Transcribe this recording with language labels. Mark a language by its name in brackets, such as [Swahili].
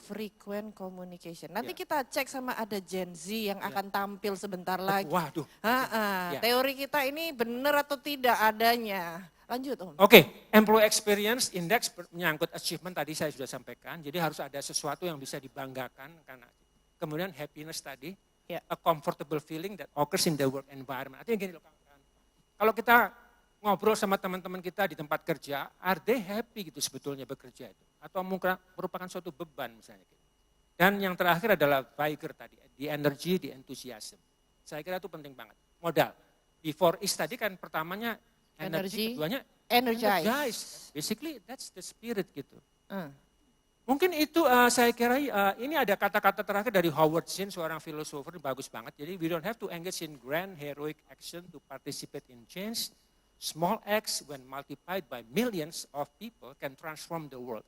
[English] Frequent communication. [Indonesian] Nanti kita cek sama ada Gen Z yang akan tampil sebentar lagi. Waduh. Teori kita ini benar atau tidak adanya. Lanjut Om. Oke, Employee Experience Index menyangkut achievement tadi saya sudah sampaikan. Jadi harus ada sesuatu yang bisa dibanggakan. Karena kemudian [English] happiness tadi, a comfortable feeling that occurs in the work environment. [Indonesian] Artinya gini loh kawan-kawan. Kalau kita ngobrol sama teman-teman kita di tempat kerja, [English] are they happy [Indonesian] gitu sebetulnya bekerja itu? Atau merupakan suatu beban misalnya. Dan yang terakhir adalah vigor tadi, [English] the energy, the enthusiasm. [Indonesian] Saya kira itu penting banget. Modal. Before is tadi kan pertamanya energy, keduanya energize. [English] Basically that's the spirit gitu. [Indonesian] Mungkin itu saya kira ini ada kata-kata terakhir dari Howard Zinn, seorang filosofer bagus banget. [English] Jadi we don't have to engage in grand heroic action to participate in change. Small acts when multiplied by millions of people can transform the world.